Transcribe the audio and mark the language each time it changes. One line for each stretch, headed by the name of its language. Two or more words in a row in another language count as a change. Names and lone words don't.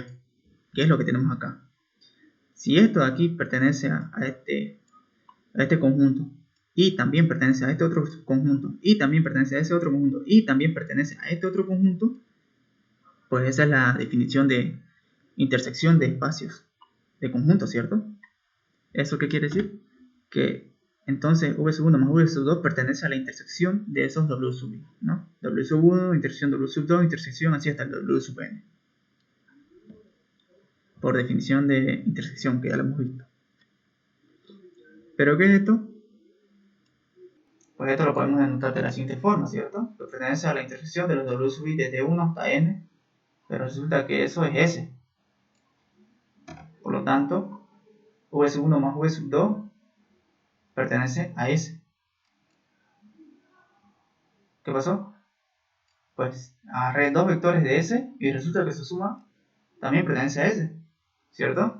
Spanish: ¿Qué es lo que tenemos acá? Si esto de aquí pertenece a este conjunto y también pertenece a este otro conjunto y también pertenece a ese otro conjunto y también pertenece a este otro conjunto, pues esa es la definición de intersección de espacios. de conjunto, ¿cierto? ¿Eso qué quiere decir? Que entonces v sub 1 más v sub 2 pertenece a la intersección de esos w sub i, ¿no? W sub 1, intersección w sub 2, intersección así hasta el w sub n. Por definición de intersección, que ya lo hemos visto. ¿Pero qué es esto? Pues esto lo podemos denotar de la siguiente forma, ¿cierto? Que pertenece a la intersección de los w sub i desde 1 hasta n, pero resulta que eso es s. Por lo tanto, v sub 1 más v sub 2 pertenece a s. ¿Qué pasó? Pues agarré dos vectores de s y resulta que su suma también pertenece a s, ¿cierto?